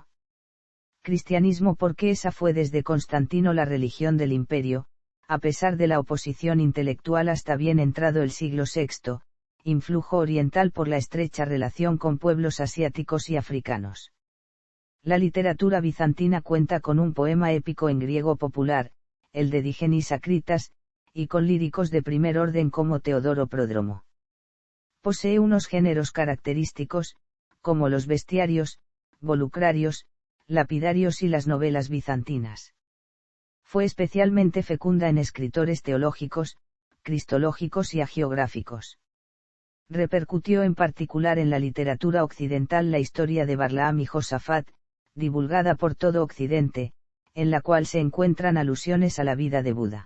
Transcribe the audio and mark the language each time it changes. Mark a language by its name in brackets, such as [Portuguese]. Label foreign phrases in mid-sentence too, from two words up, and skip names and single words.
[Spanish] Cristianismo porque esa fue desde Constantino la religión del imperio, a pesar de la oposición intelectual hasta bien entrado el siglo VI, influjo oriental por la estrecha relación con pueblos asiáticos y africanos. La literatura bizantina cuenta con un poema épico en griego popular, el de Digenis Acritas, y con líricos de primer orden como Teodoro Pródromo. Posee unos géneros característicos, como los bestiarios, volucrarios, lapidarios y las novelas bizantinas. Fue especialmente fecunda en escritores teológicos, cristológicos y hagiográficos. Repercutió en particular en la literatura occidental la historia de Barlaam y Josafat, divulgada por todo Occidente, en la cual se encuentran alusiones a la vida de Buda.